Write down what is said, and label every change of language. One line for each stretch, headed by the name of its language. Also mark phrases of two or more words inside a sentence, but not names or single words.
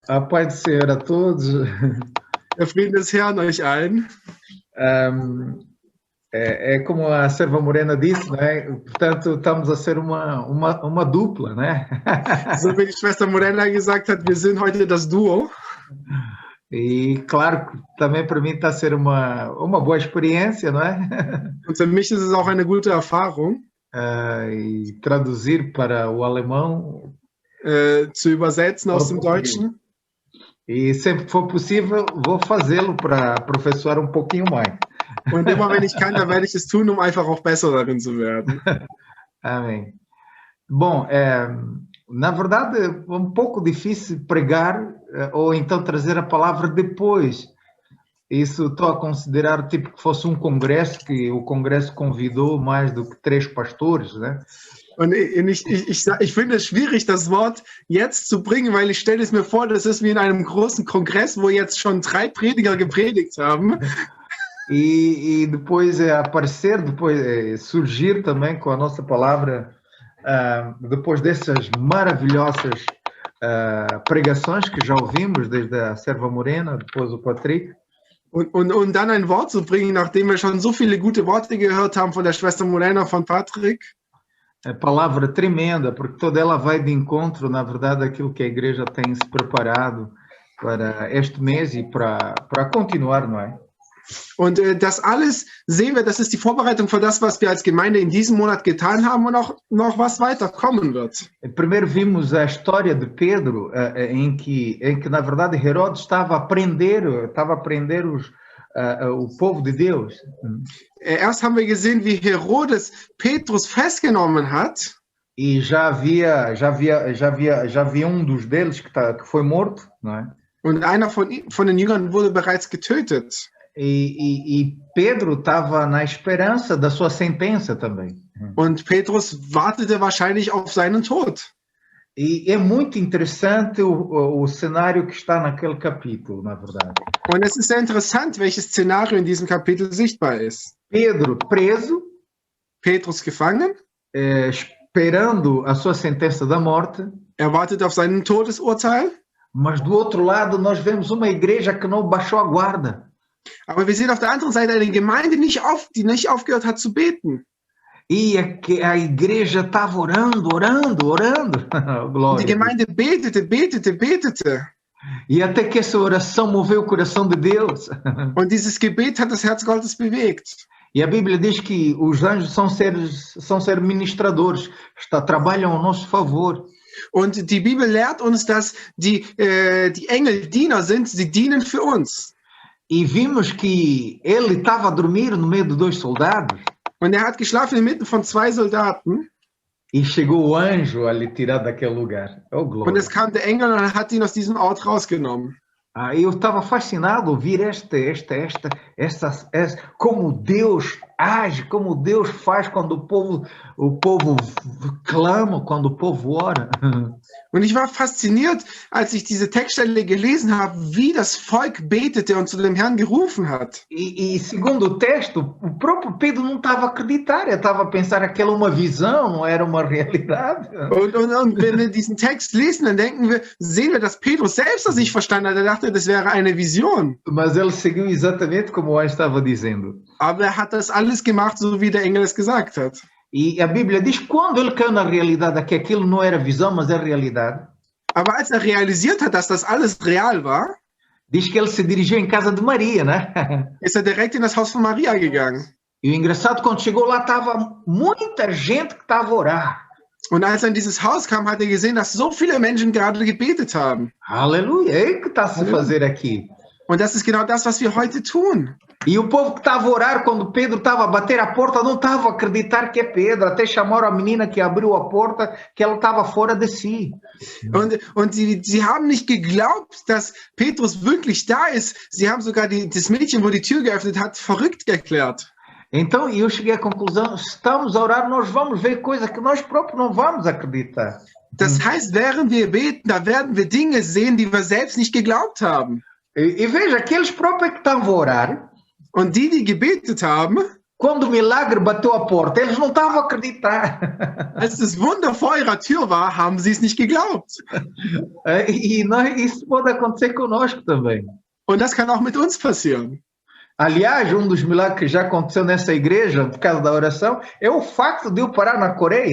Portuguese: A paz do Senhor a todos.
German: Der Frieden des Herrn euch allen.
Portuguese: É como a Serva Morena disse, né? Portanto, estamos a ser uma dupla, né?
German: So wie die Schwester Morena gesagt hat, wir sind heute das Duo.
Portuguese: E claro, também para mim está a ser uma boa experiência, não é?
German: Und für mich ist es auch eine gute Erfahrung,
Portuguese: E traduzir para o alemão.
German: zu übersetzen aus dem Deutschen.
Portuguese: E sempre que for possível, vou fazê-lo para aperfeiçoar um pouquinho mais.
German: Und immer wenn ich kann, dann werde ich es tun, um einfach auch besser darin zu werden.
Portuguese: Amém. Bom, na verdade é um pouco difícil pregar ou então trazer a palavra depois. Isso estou a considerar tipo que fosse um congresso, que o congresso convidou mais do que 3 pastores, né?
German: Und ich finde es schwierig, das Wort jetzt zu bringen, weil ich stelle es mir vor, das ist wie in einem großen Kongress, wo jetzt schon 3 Prediger gepredigt haben.
Portuguese: E depois aparecer, depois surgir também com a nossa palavra, depois dessas maravilhosas pregações que já ouvimos, desde a Serva Morena, depois o Patrick.
German: Und dann ein Wort zu bringen, nachdem wir schon so viele gute Worte gehört haben von der Schwester Morena, von Patrick.
Portuguese: É palavra tremenda, porque toda ela vai de encontro, na verdade, aquilo que a igreja tem se preparado para este mês e para continuar, não é?
German: Und das alles sehen wir, das ist die Vorbereitung für das, was wir als Gemeinde in diesem Monat getan haben und auch noch was weiter kommen wird.
Portuguese: Primeiro vimos a história de Pedro, em que na verdade Herodes estava a prender o povo de Deus.
German: Erst haben wir gesehen, wie Herodes Petrus festgenommen hat.
Portuguese: E já havia um dos deles que foi morto, não é?
German: Und einer von den Jüngern wurde bereits getötet.
Portuguese: E Pedro estava na esperança da sua sentença também.
German: Und Petrus wartete wahrscheinlich auf seinen Tod.
Portuguese: E é muito interessante o cenário que está naquele capítulo, na verdade.
German: Und es ist sehr interessant, welches Szenario in diesem Kapitel sichtbar ist.
Portuguese: Pedro preso,
German: Petrus gefangen,
Portuguese: esperando a sua sentença da morte.
German: Wartet auf seinen Todesurteil.
Portuguese: Mas do outro lado nós vemos uma igreja que não baixou a guarda.
German: Aber wir sehen auf der anderen Seite eine Gemeinde, die nicht aufgehört hat zu beten.
Portuguese: E a igreja estava orando. Glória.
German: Die Gemeinde betete.
Portuguese: E até que essa oração moveu o coração de Deus.
German: Und dieses Gebet hat das Herz Gottes bewegt.
Portuguese: E a Bíblia diz que os anjos são seres ministradores, trabalham ao nosso favor.
German: Und die Bibel lehrt uns, dass die Engel Diener sind, sie dienen für uns.
Portuguese: E vimos que ele estava a dormir no meio de 2 soldados.
German: Und hat geschlafen inmitten von 2 Soldaten.
Portuguese: E chegou o anjo a lhe tirar daquele lugar. Oh, glória.
German: Und es kam der Engel und hat ihn aus diesem Ort rausgenommen.
Portuguese: Eu estava fascinado a ouvir como Deus age, como Deus faz quando o povo clama, quando o povo ora.
German: Und ich war fasziniert, als ich diese Textstelle gelesen habe, wie das Volk betete und zu dem Herrn gerufen hat.
Portuguese: E segundo o texto, o próprio Pedro não estava a acreditar, ele estava a pensar que aquela uma visão, não era uma realidade.
German: Und wenn wir diesen Text lesen, dann sehen wir, dass Petrus selbst das nicht verstanden hat. Er dachte, das wäre eine Vision.
Portuguese: Mas ele seguiu exatamente como o anjo estava dizendo.
German: Aber er hat das alles gemacht, so wie der Engel es gesagt hat.
Portuguese: E a Bíblia diz que quando ele caiu na realidade, que aquilo não era visão, mas é realidade.
German: Aber als er realisiert hat, dass das alles real war,
Portuguese: diz que ele se dirigiu em casa de Maria, né?
German: Ist er direkt in das Haus von Maria gegangen.
Portuguese: E o engraçado, quando chegou lá, estava muita gente que estava a orar.
German: Und als er in dieses Haus kam, hat er gesehen, dass so viele Menschen gerade gebetet haben.
Portuguese: Aleluia, é o que está a se fazer aqui.
German: Und das ist genau das, was wir heute tun.
Portuguese: E o povo que estava a orar, quando Pedro estava a bater a porta, não estava a acreditar que é Pedro. Até chamaram a menina que abriu a porta, que ela estava fora de si.
German: Und sie haben nicht geglaubt, dass Petrus wirklich da ist. Sie haben sogar das Mädchen, wo die Tür geöffnet hat, verrückt erklärt.
Portuguese: Então eu cheguei à conclusão, se estamos a orar, nós vamos ver coisas que nós próprios não vamos acreditar.
German: Das heißt, während wir beten, da werden wir Dinge sehen, die wir selbst nicht geglaubt haben.
Portuguese: E veja, aqueles próprios que estavam a orar,
German: und die gebetet haben,
Portuguese: Quando o milagre bateu a porta, eles não estavam a acreditar.
German: Als das Wunder vor ihrer Tür war, haben sie es nicht geglaubt.
Portuguese: E isso pode acontecer conosco também.
German: Und das kann auch mit uns passieren.
Portuguese: Aliás, um dos milagres que já aconteceu nessa igreja, por causa da oração, é o facto de eu parar na Coreia.